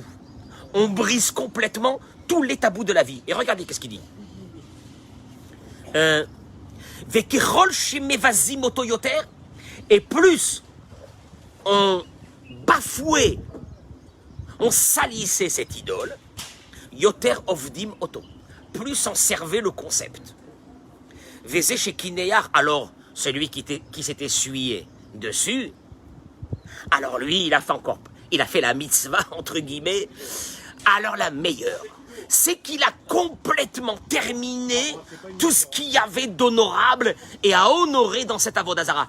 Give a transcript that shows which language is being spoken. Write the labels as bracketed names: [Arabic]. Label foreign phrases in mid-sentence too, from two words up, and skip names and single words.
[French] On brise complètement tous les tabous de la vie. Et regardez qu'est-ce qu'il dit. Et plus on bafouait, on salissait cette idole, [Hebrew] יותר עובדים אותו, [French] plus on servait le concept. Veze chez Kineyar, alors celui qui s'était essuyé dessus, alors lui il a fait la mitzvah entre guillemets. Alors la meilleure, c'est qu'il a complètement terminé tout ce qu'il y avait d'honorable et à honorer dans cette avodazara.